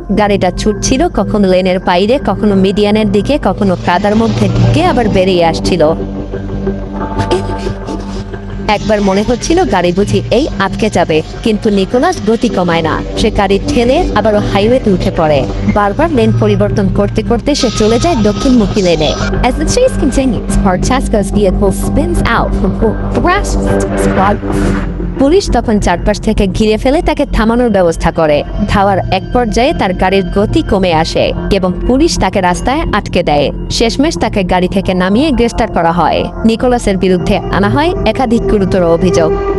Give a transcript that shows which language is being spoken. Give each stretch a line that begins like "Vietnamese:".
Bangla: গাড়িটা ছুটছিল কখনো লেনের বাইরে, কখনো মিডিয়ানের দিকে, কখনো কাদার মধ্যে ঢুকে আবার বেরিয়ে আসছিল। একবার মনে হচ্ছিল গাড়ি বুঝি এই আটকে যাবে, কিন্তু নিকোলাস গতি কমায় না। সে গাড়ি ঠেলে আবারও হাইওয়েতে উঠে পড়ে। বারবার লেন পরিবর্তন করতে করতে সে চলে যায় দক্ষিণমুখী লেনে।
English: As the chase continues, Francesco's vehicle spins out from squad.
Bangla: Police তখন চারপাশ থেকে ঘিরে ফেলে তাকে থামানোর ব্যবস্থা করে। ধাওয়ার এক পর্যায়ে তার গাড়ির গতি কমে আসে এবং পুলিশ তাকে রাস্তায় আটকে দেয়। শেষমেশ তাকে গাড়ি থেকে নামিয়ে গ্রেফতার করা হয়। নিকোলাসের বিরুদ্ধে আনা হয় একাধিক গুরুতর অভিযোগ।